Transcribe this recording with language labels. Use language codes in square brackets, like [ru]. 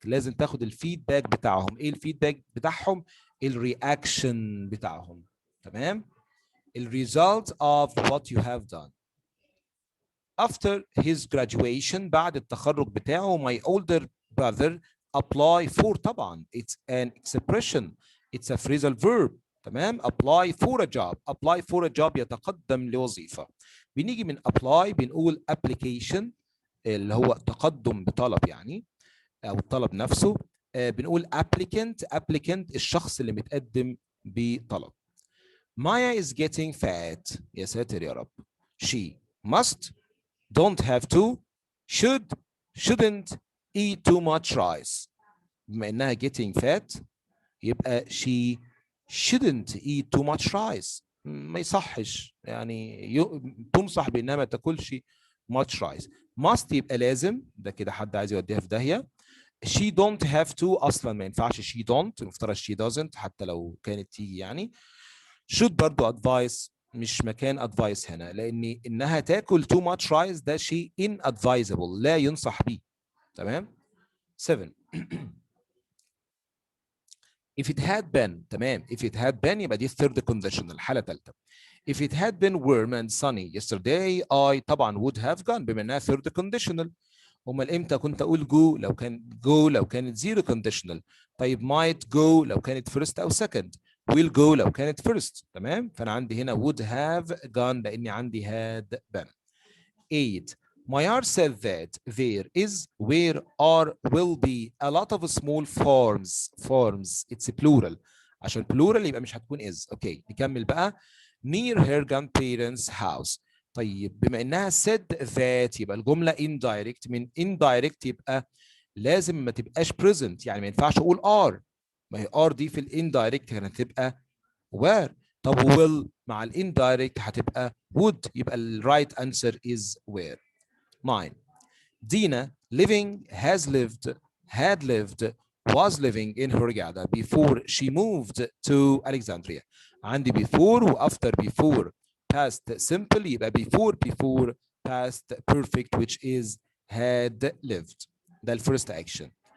[ar] لازم تاخد الفيدباك بتاعهم. ايه الفيدباك بتاعهم؟ الرياكشن بتاعهم. تمام. [en] الريزلت of what you have done. After his graduation، [ar] بعد التخرج بتاعه، [en] my older brother apply for، طبعا it's an expression، it's a phrasal verb. [ar] تمام. [en] apply for a job [ar] يتقدم لوظيفة. بنيجي من apply بنقول application اللي هو تقدم بطلب يعني، او الطلب نفسه. بنقول applicant الشخص اللي متقدم بطلب. [en] Maya is getting fat. [ar] يا ساتر يا رب. [en] She must، don't have to، should، shouldn't eat too much rice. [ar] بما انها [en] getting fat يبقى she shouldn't eat too much rice. [ar] ما يصحش يعني تنصح بانها ما تاكلش much rice. must يبقى لازم، ده كده حد عايز يوديها في داهيه. [en] she don't have to [ar] اصلا ما ينفعش she don't، المفترض she doesn't حتى لو كانت تيجي يعني. should برضو advice، مش مكان advice هنا، لان انها تاكل too much rice ده شيء inadvisable لا ينصح به. تمام. [en] 7 if it had been، تمام، if it had been [ar] يبقى دي [en] third condition [ar] الحالة الثالثة. [en] if it had been warm and sunny yesterday I طبعا would have gone بما انها third conditional. [ar] امال امتى كنت اقول جو؟ لو كانت zero conditional. طيب might go لو كانت first او second. will go لو كانت first. تمام. فانا عندي هنا would have gone لاني عندي had been. [en] 8 Mayar said that there is, where, are, will be a lot of small forms it's plural. [ar] عشان plural يبقى مش هتكون is. اوكي نكمل بقى. [en] near her grandparents house. [ar] طيب بما انها said that يبقى الجمله indirect. من indirect يبقى لازم ما تبقاش present، يعني ما ينفعش اقول are. ما هي are دي في الindirect كانت هتبقى where. طب will مع الindirect هتبقى would، يبقى الرايت answer is where. [en] 9 Dina living، has lived، had lived، was living in Hurghada before she moved to Alexandria. عندي before و after before past simple يبقى before past perfect which is had lived. ده first action.